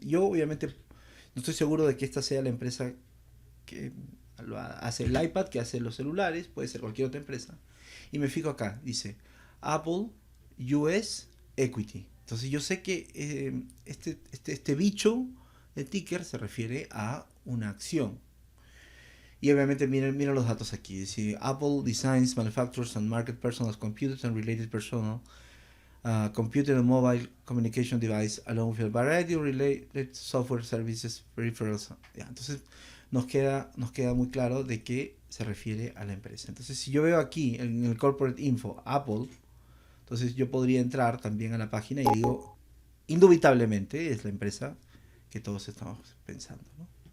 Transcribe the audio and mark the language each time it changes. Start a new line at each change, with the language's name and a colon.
Spanish: Yo obviamente no estoy seguro de que esta sea la empresa que hace el iPad, que hace los celulares, puede ser cualquier otra empresa. Y me fijo acá, dice Apple US Equity. Entonces yo sé que este bicho de ticker se refiere a una acción. Y obviamente miren los datos aquí.
English: Dice Apple designs, manufactures and market personal computers and related personal computer and mobile communication device along with a variety of related software services peripherals.
Spanish: Entonces nos queda muy claro de qué se refiere a la empresa. Entonces si yo veo aquí en el corporate info Apple, entonces yo podría entrar también a la página y digo, indubitablemente es la empresa que todos estamos pensando, ¿no?